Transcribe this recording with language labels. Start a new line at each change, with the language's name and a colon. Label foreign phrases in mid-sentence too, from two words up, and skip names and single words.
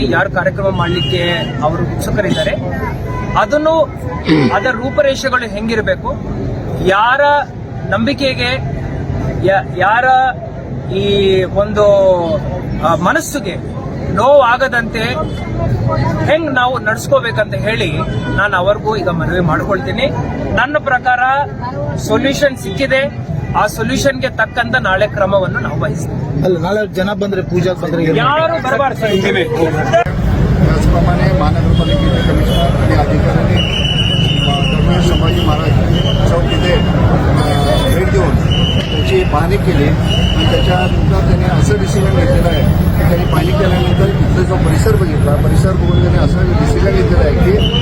Kannada: ಯಾರು ಕಾರ್ಯಕ್ರಮ ಮಾಡಲಿಕ್ಕೆ ಅವರು ಉತ್ಸುಕರಿದ್ದಾರೆ, ಅದನ್ನು ಅದರ ರೂಪರೇಷೆಗಳು ಹೆಂಗಿರಬೇಕು, ಯಾರ ನಂಬಿಕೆಗೆ, ಯಾರ ಈ ಒಂದು ಮನಸ್ಸಿಗೆ ನೋವಾಗದಂತೆ ಹೆಂಗ್ ನಾವು ನಡ್ಸ್ಕೋಬೇಕಂತ ಹೇಳಿ ನಾನು ಅವ್ರಿಗೂ ಈಗ ಮನವಿ ಮಾಡ್ಕೊಳ್ತೀನಿ. ನನ್ನ ಪ್ರಕಾರ ಸೊಲ್ಯೂಷನ್ ಸಿಕ್ಕಿದೆ. ಆ ಸೊಲ್ಯೂಷನ್ಗೆ ತಕ್ಕಂತ ನಾಳೆ ಕ್ರಮವನ್ನು ನಾವು ವಹಿಸ್ತೀವಿ. ಅಲ್ಲ, ನಾಳೆ ಜನ ಬಂದ್ರೆ ಪೂಜಾ ಬಂದ್ರೆ ಯಾರು ಬರಬಾರ್ದು.
Marathi: त्याचप्रमाणे महानगरपालिकेचे कमिशनर आणि अधिकाऱ्यांनी धर्मवीर संभाजी महाराज चौक इथे भेट देऊन त्याची पाहणी केली आणि त्याच्यानंतर त्यांनी असं डिसिजन घेतलेलं आहे की त्यांनी पाहणी केल्यानंतर इथला जो परिसर बघितला, परिसर बघून त्यांनी असं डिसिजन घेतलेलं आहे की